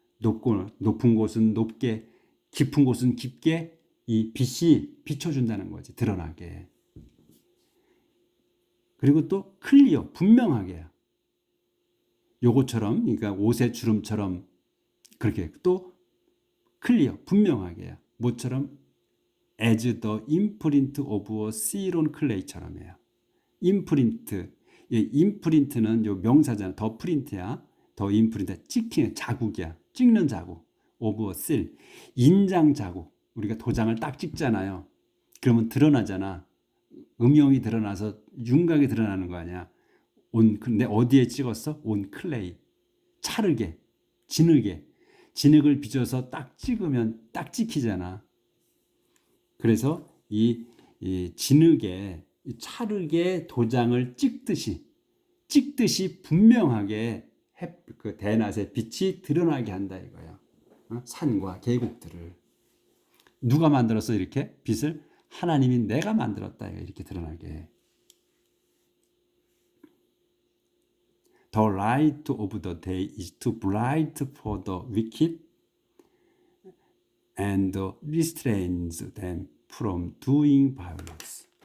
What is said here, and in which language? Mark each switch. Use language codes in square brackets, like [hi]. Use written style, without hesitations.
[ko] 높은 곳은 높게, 깊은 곳은 깊게 이 빛이 비춰준다는 거지. 드러나게. 그리고 또 클리어, 분명하게요. 요것처럼, 그러니까 옷의 주름처럼 그렇게 또 클리어, 분명하게요. 뭐처럼? [en] as the imprint of a seal on clay처럼이에요. [ko] 임프린트. 임프린트는 요 명사잖아. 더 프린트야. 더 임프린트. 찍히는 자국이야. 찍는 자국. [en] of a seal. [ko] 인장 자국. 우리가 도장을 딱 찍잖아요. 그러면 드러나잖아. 음영이 드러나서 윤곽이 드러나는 거 아니야. 근데 어디에 찍었어? [en] on clay. [ko] 차르게. 진흙에. 진흙을 빚어서 딱 찍으면 딱 찍히잖아. 그래서 이 진흙에 차르게 도장을 찍듯이 분명하게 그 대낮의 빛이 드러나게 한다 이거야. 산과 계곡들을 누가 만들었어 이렇게 빛을? 하나님이 내가 만들었다 이렇게 드러나게. [en] The light of the day is too bright for the wicked and restrains them from doing violence.